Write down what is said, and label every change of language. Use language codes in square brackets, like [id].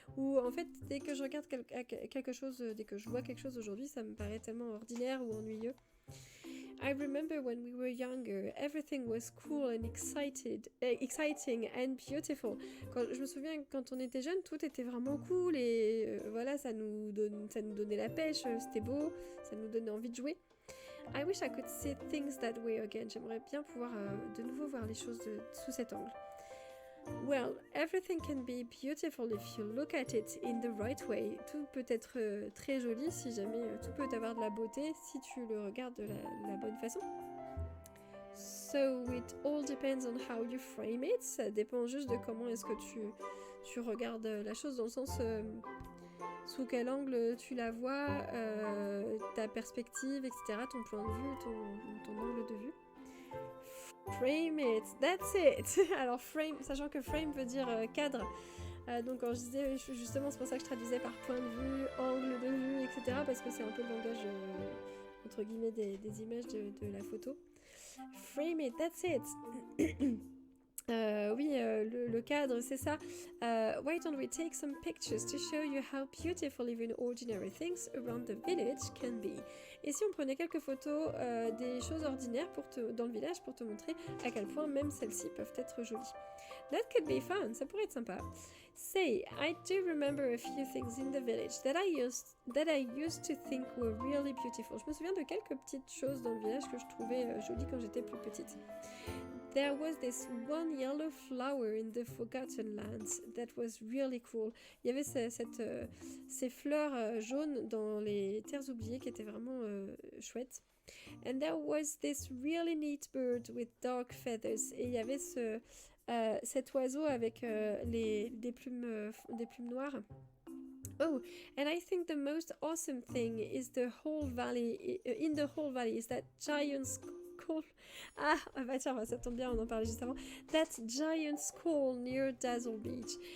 [fr] Ou en fait, dès que je regarde quelque chose, dès que je vois quelque chose aujourd'hui, ça me paraît tellement ordinaire ou ennuyeux. [en] I remember when we were younger, everything was cool and exciting and beautiful. [fr] Je me souviens quand on était jeune, tout était vraiment cool et voilà, ça nous donnait la pêche, c'était beau, ça nous donnait envie de jouer. [en] I wish I could see things that way again. [fr] J'aimerais bien pouvoir de nouveau voir les choses sous cet angle. [en] Well, everything can be beautiful if you look at it in the right way. [fr] Tout peut être très joli si jamais tout peut avoir de la beauté si tu le regardes de la bonne façon. [en] So it all depends on how you frame it. [fr] Ça dépend juste de comment est-ce que tu regardes la chose dans le sens sous quel angle tu la vois, ta perspective, etc., ton point de vue, ton angle de vue. [en] Frame it, that's it. [fr] Alors frame, sachant que frame veut dire cadre, donc quand je disais justement, c'est pour ça que je traduisais par point de vue, angle de vue, etc., parce que c'est un peu le langage entre guillemets des images de la photo. [en] Frame it, that's it. [fr] Oui, le cadre, c'est ça. [en] Why don't we take some pictures to show you how beautiful even ordinary things around the village can be? [fr] Et si on prenait quelques photos des choses ordinaires dans le village pour te montrer à quel point même celles-ci peuvent être jolies. [en] That could be fun, [fr] ça pourrait être sympa. [en] Say, I do remember a few things in the village that I used to think were really beautiful. [fr] Je me souviens de quelques petites choses dans le village que je trouvais jolies quand j'étais plus petite. [en] There was this one yellow flower in the Forgotten Lands that was really cool. [fr] Il y avait ces fleurs jaunes dans les terres oubliées qui étaient vraiment chouettes. [en] And there was this really neat bird with dark feathers. [fr] Et il y avait cet oiseau avec des plumes noires. [en] Oh, and I think the most awesome thing is in the whole valley is that giant skull. [fr] Ah bah tiens, ça tombe bien, on en parlait juste avant. [en] That giant skull near Dazzle Beach.